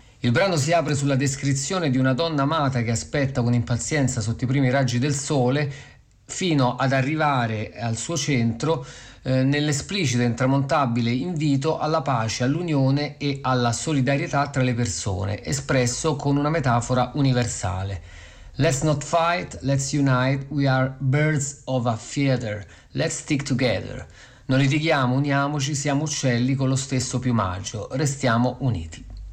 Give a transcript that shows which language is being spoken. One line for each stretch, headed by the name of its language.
Italian: Il brano si apre sulla descrizione di una donna amata che aspetta con impazienza sotto i primi raggi del sole fino ad arrivare al suo centro nell'esplicito e intramontabile invito alla pace, all'unione e alla solidarietà tra le persone, espresso con una metafora universale.
English: Let's not fight, let's unite, we are birds of a feather, let's stick together.
Italian: Non litighiamo, uniamoci, siamo uccelli con lo stesso piumaggio, restiamo uniti.